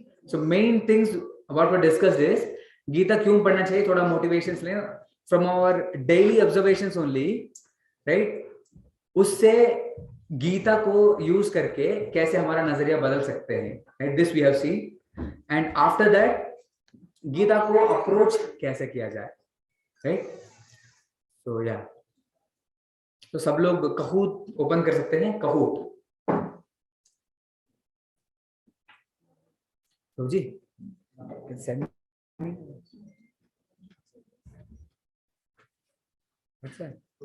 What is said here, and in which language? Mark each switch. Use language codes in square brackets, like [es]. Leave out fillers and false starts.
[en] So main things about what we discussed is [hi] Gita क्यों पढ़ना चाहिए, थोड़ा motivations लें [en] from our daily observations only, right? [hi] उससे गीता को यूज करके कैसे हमारा नजरिया बदल सकते हैं, right? [en] This we have seen, and after that [hi] Gita को अप्रोच कैसे किया जाए, [en] right? So yeah. [hi] तो सब लोग कहूट ओपन कर सकते हैं. कहूट तो जी [en] what's that?